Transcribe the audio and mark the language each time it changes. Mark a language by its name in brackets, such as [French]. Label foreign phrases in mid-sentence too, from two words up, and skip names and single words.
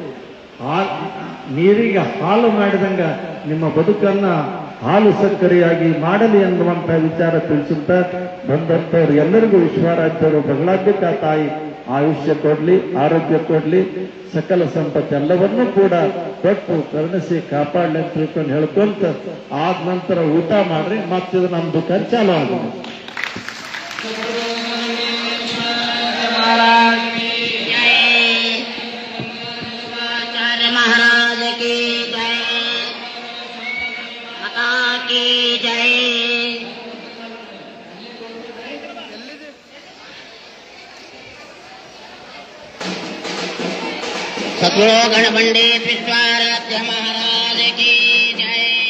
[Kannada] ನೀರಿಗೆ ಹಾಲು ಮಾಡಿದಂಗ ನಿಮ್ಮ ಬದುಕನ್ನ ಹಾಲು ಸಕ್ಕರೆಯಾಗಿ ಮಾಡಲಿ ಅನ್ನುವಂತ ವಿಚಾರ ತಿಳಿಸುತ್ತಾ ಬಂದಂತವ್ರು ಎಲ್ಲರಿಗೂ ವಿಶ್ವರಾಧ್ಯರು ಬಗಳಾದ್ಯಕ ತಾಯಿ ಆಯುಷ್ಯ ಕೊಡ್ಲಿ, ಆರೋಗ್ಯ ಕೊಡ್ಲಿ, ಸಕಲ ಸಂಪತ್ತು ಎಲ್ಲವನ್ನೂ ಕೂಡ ಕೊಟ್ಟು ಕರುಣಿಸಿ ಕಾಪಾಡಲಿ ಅಂತ ತಿಳ್ಕೊಂಡು ಹೇಳ್ಕೊಂತ ಆದ ನಂತರ ಊಟ ಮಾಡ್ರಿ. ಮತ್ತಿದು ನಮ್ದು ಖರ್ಚಾಲು ಆಗಿದೆ. [Hindi] महाराज की जय, माता की जय। सद्गुरु गण पंडित विश्वाराध्य महाराज की जय।